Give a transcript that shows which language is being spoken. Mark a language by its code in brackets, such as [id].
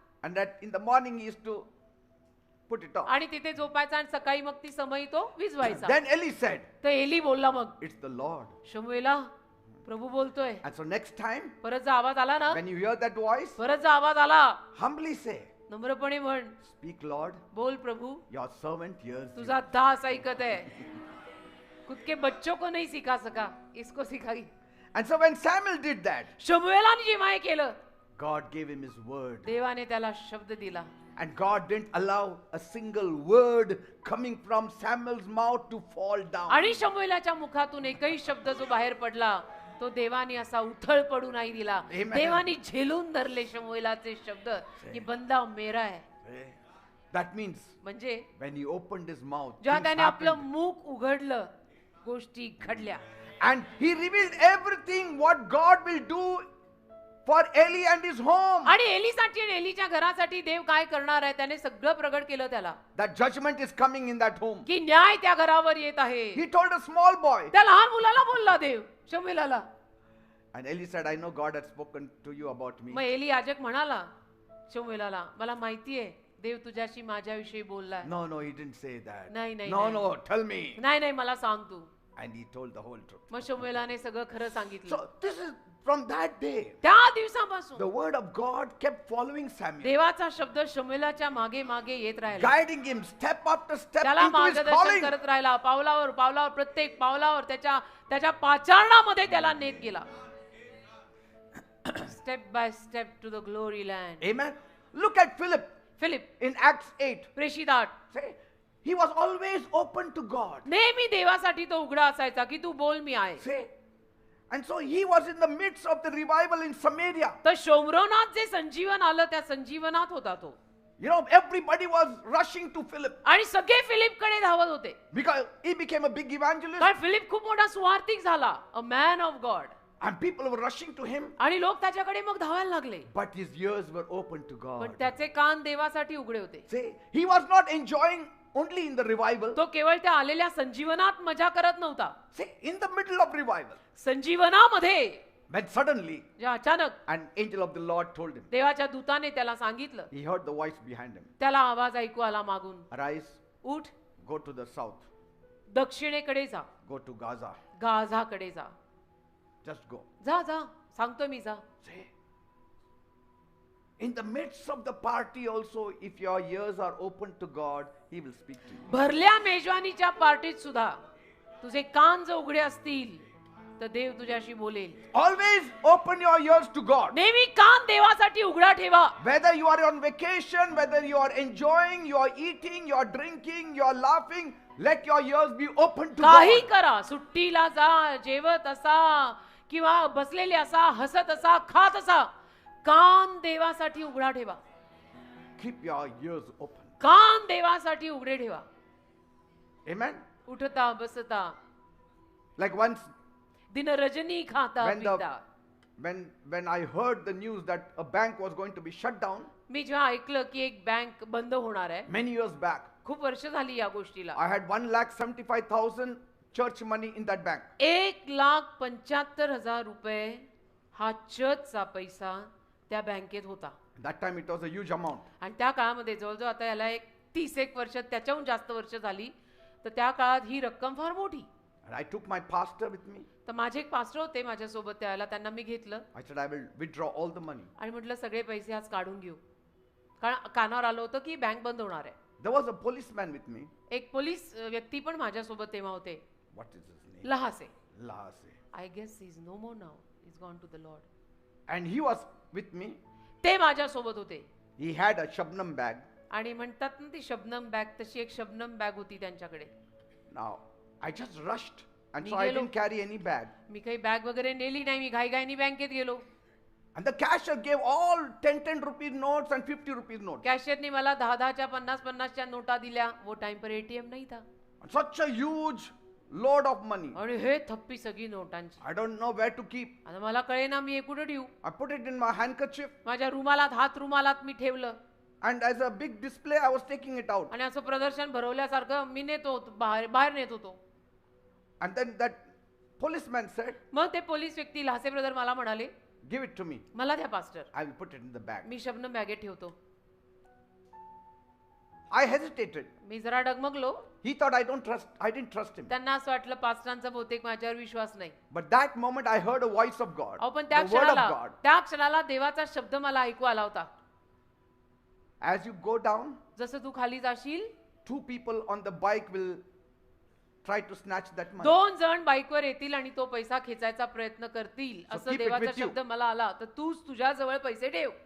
[en] and that in the morning he used to put it off. [mr] आणि तिथे झोपायचा आणि सकाळी मग ती समई तो विझवायचा. [en] Then Eli said, [mr] तर एली बोलला मग, [en] "It's the Lord." [mr] शमूएला प्रभू बोलतोय. [en] And so next time, [mr] परत जर आवाज आला ना, [en] when you hear that voice, [mr] परत जर आवाज आला, [en] humbly say, [mr] नम्रपणे म्हण, [en] "Speak, Lord, [mr] बोल प्रभू, [en] your servant hears you." [mr] तुझा दास ऐकत है. [hi] खुद के बच्चों को नहीं सिखा सका, इसको सिखाई. [en] And so when Samuel did that, [mr] शमूएलाने जेव्हा हे केलं, [en] God gave him his word. [mr] देवाने त्याला शब्द दिला. [en] And God didn't allow a single word coming from Samuel's mouth to fall down. [mr] आणि शमूएलाच्या मुखातून एकही शब्द जो बाहेर पडला तो देवाने असा उथळ पडू नाही दिला. [en] Amen. [mr] देवाने झेलून धरले शमूएलाचे शब्द की [hi] बंदा मेरा है. [en] That means [mr] म्हणजे [en] when he opened his mouth, [mr] जेव्हा [en] things [mr] त्याने आपलं [en] happened. [mr] मुख उघडलं, गोष्टी घडल्या. [en] And he revealed everything what God will do for Eli and his home. [mr] आणि एलीसाठी आणि एलीच्या घरासाठी देव काय करणार आहे त्याने सगळं प्रगट केलं त्याला. [en] That judgment is coming in that home. [mr] की न्याय त्या घरावर येत आहे. [en] He told a small boy. [mr] त्या लहान मुलाला बोलला देव शमूएलाला. [en] And Eli said, "I know God had spoken to you about me." [mr] मग एली याजक म्हणाला शमूएलाला, मला माहिती आहे देव तुझ्याशी माझ्याविषयी बोललाय. [en] No, no, he didn't say that. [mr] नाही, नाही, [en] No, [mr] नाही. [en] no, tell me. [mr] नाही नाही मला सांग तू. [en] And he told the whole truth. [mr] मग शमूएलाने सगळं खरं सांगितलं. [en] So this is from that day. [mr] त्या दिवसापासून [en] The word of God kept following Samuel, [mr] देवाचा शब्द शमूएलाच्या मागे मागे येत राहिला. [en] guiding him step after step [mr] त्याला [en] into his [mr] मार्गदर्शन [en] calling. [mr] करत राहिला. पावलावर पावलावर प्रत्येक पावलावर त्याच्या पाचारणामध्ये त्याला नेत गेला. [en] Step by step to the glory land. Amen. Look at Philip [mr] Philip [en] in Acts 8. [mr] प्रेषित 8. [en] Say, he was always open to God. [mr] नेहमी देवासाठी तो उघडा असायचा की तू बोल मी आहे. [en] Say, And so he was in the midst of the revival in Samaria. [mr] तर शोमरोनात जे संजीवन आलं त्या संजीवनात होता तो. [en] You know, everybody was rushing to Philip [mr] आणि सगळे फिलिपकडे धावत होते [en] because he became a big evangelist [mr] कारण फिलिप खूप मोठा सुवार्तिक झाला, [en] A man of God. and people were rushing to him. [mr] आणि लोक त्याच्याकडे मग धावायला लागले. [en] But his ears were open to [mr] पण [en] God. [mr] त्याचे कान देवासाठी उघडे होते. [en] See, he was not enjoying only in the revival. [mr] तो केवळ त्या आलेल्या संजीवनात मजा करत नव्हता. [en] See, in the middle of revival, [mr] संजीवनामध्ये [en] when suddenly [mr] जेव्हा अचानक [en] an angel of the Lord told him, [mr] देवाच्या दूताने त्याला सांगितलं, [en] he heard the voice behind him, [mr] त्याला आवाज ऐकू आला मागून, [en] arise, [mr] उठ, [en] go to the south, [mr] दक्षिणेकडे जा, [en] go to Gaza, [mr] गाझाकडे जा. [en] just go. [mr] जा जा, सांगतो मी, जा. [en] See, in the midst of the party also, if your ears are open to God, he will speak to you. [mr] भरल्या मेजवानीच्या पार्टीत सुद्धा तुझे कान जर उघडे असतील तर देव तुझ्याशी बोलेल. [en] Always open your ears to God. [mr] नेहमी कान देवासाठी उघडा ठेवा. [en] Whether you are on vacation, whether you are enjoying, you are eating, you are drinking, you are laughing, let your ears be open to [mr] काही [en] God. [mr] करा, सुट्टीला जा, जेवत असा किंवा बसलेले असा, हसत असा, खात असा, कान देवासाठी उघडा ठेवा. [en] Keep your ears open. [mr] कान देवासाठी उघडे ठेवा. [en] Amen. [mr] उठता बसता, [en] Like once [hi] दिन रजनी खाता [en] when [hi] पिता. [en] when I heard the news that a bank was going to be shut down [mr] मी जेव्हा ऐकलं की एक बँक बंद होणार आहे, [en] many years back, [mr] खूप वर्ष झाली या गोष्टीला, [en] I had 1,75,000 church money in that bank. [mr] 1,75,000 रुपये हा चर्चचा पैसा त्या बँकेत होता. [en] That time it was a huge amount. [mr] आणि त्या काळामध्ये जवळजवळ आता याला एक 30 वर्ष, त्याच्याहून जास्त वर्ष झाली, तर त्या काळात ही रक्कम फार मोठी. [en] And I took my pastor with me. [mr] तर माझे एक पास्टर होते माझ्यासोबत त्यावेळेला, त्यांना मी घेतलं [en] I said, I will withdraw all the money. [mr] आणि म्हटलं सगळे पैसे आज काढून घेऊ, कारण कानावर आलं होतं की बँक बंद होणार आहे. [en] There was a policeman with me. [mr] एक पोलीस व्यक्ती पण माझ्यासोबत तेव्हा होते, [en] What is his name? [mr] लहासे. [en] Lahase. I guess is no more now, is gone to the Lord. And he was with me. [mr] ते माझ्यासोबत होते [en] He had a Shabnam bag. [mr] आणि म्हणतात ना ती शबनम बॅग, तशी एक शबनम बॅग होती त्यांच्याकडे. [en] Now, I just rushed. And [mr] मी [en] so I [mr] गेलो. [en] didn't carry any bag. [mr] मी काही बॅग वगैरे नेली नाही, मी घाईघाईनी बँकेत गेलो. [en] And the cashier gave all 10 rupees notes and 50 rupees notes. [mr] कॅशियरनी मला 10-10च्या 50-50च्या नोटा दिल्या. [hi] वो टाइम पर एटीएम नाही था. [en] And such a huge load of money. [mr] आणि हे थप्पी सगळी नोटांची. [en] I don't know where to keep. [mr] आता मला कळेना मी हे कुठे ठेवू. [en] I put it in my handkerchief. [mr] माझ्या रुमालात, हात रुमालात मी ठेवलं. [en] And as a big display, I was taking it out. [mr] आणि असं प्रदर्शन भरवल्यासारखं मी नेत होतो, बाहेर नेत होतो. [en] And then that policeman said, [mr] मग ते पोलीस व्यक्ती लहासे ब्रदर मला म्हणाले, [en] give it to me. [mr] मला द्या pastor, [en] I will put it in the bag. [mr] मी शबनम बॅगेत ठेवतो. [en] I hesitated. [mr] मी जरा डगमगलो. [en] He thought I didn't trust him. [mr] त्यांना असं वाटलं पास्टरांचा बहुतेक माझ्यावर विश्वास नाही. [en] But that moment I heard a voice of God. [mr] अहो पण त्या क्षणाला देवाचा शब्द मला ऐकू आला होता. [en] As you go down, [mr] जसं तू खाली जाशील, [en] 2 people on the bike will try to snatch that money. [mr] 2 जण बाईकवर येतील आणि तो पैसा खेचायचा प्रयत्न करतील, [en] So [mr] असं [en] keep it [mr] देवाचा [en] with you. [mr] शब्द मला आला. तर तूच तुझ्या जवळ पैसे ठेव.